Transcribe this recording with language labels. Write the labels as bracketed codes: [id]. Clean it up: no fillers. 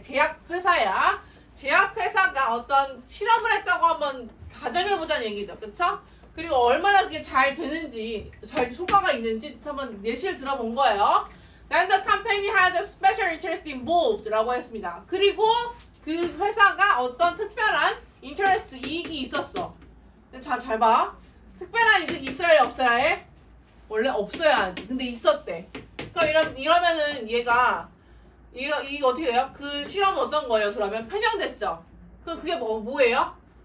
[ko] 제약회사야. 제약회사가 어떤 실험을 했다고 한번 가정해보자는 얘기죠. 그쵸? 그리고 얼마나 그게 잘 되는지, 잘 효과가 있는지 한번 예시를 들어본 거예요. [en] Then the company has a special interest involved [ko] 라고 했습니다. 그리고 그 회사가 어떤 특별한 interest, 이익이 있었어. 자, 잘 봐. 특별한 이득이 있어야 해, 없어야 해? 원래 없어야 하지. 근데 있었대. 그럼 이러면은 얘가 이거 어떻게 돼요? 그 실험은 어떤 거예요? 그러면 편향됐죠? 그럼 그게 뭐예요?